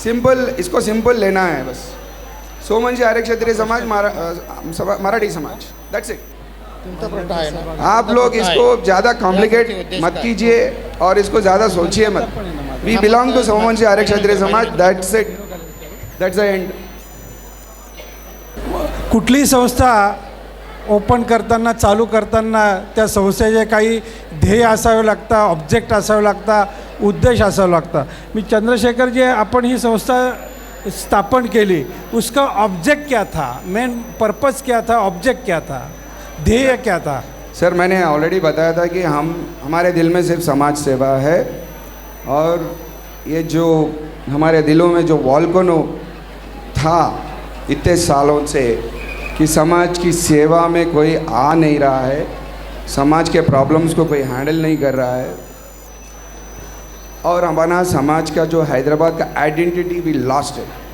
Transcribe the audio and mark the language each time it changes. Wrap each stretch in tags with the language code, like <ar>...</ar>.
<hi>Simple, इसको simple लेना है बस, सोमवंशी आर्य क्षत्रिय समाज मराठी समाज,</hi> <en>That's it.</en> <hi>आप लोग इसको ज़्यादा कॉम्प्लिकेट मत कीजिए और इसको ज़्यादा सोचिए मत।</hi> <en>We belong to Somvanshi Arya Kshatriya Samaj, that's it, that's the end.</en> <mr>कुठलीही संस्था ओपन करताना, चालू करताना त्या संस्थेचे काही ध्येय असावे लागतं, ऑब्जेक्ट असावे लागतं, उद्देश असावं लागतं। मी चंद्रशेखर जी, आपण ही संस्था स्थापन केली,</mr> <hi>उसका ऑब्जेक्ट क्या था, मेन पर्पस क्या था, ऑब्जेक्ट क्या था, ध्येय क्या था? सर मैंने ऑलरेडी बताया था कि हमारे दिल में सिर्फ समाज सेवा है, और ये जो हमारे दिलों में जो वॉल्केनो था इतने सालों से कि समाज की सेवा में कोई आ नहीं रहा है, समाज के प्रॉब्लम्स को कोई हैंडल नहीं कर रहा है, और हमारा समाज का जो हैदराबाद का आइडेंटिटी भी लॉस्ट है।</hi>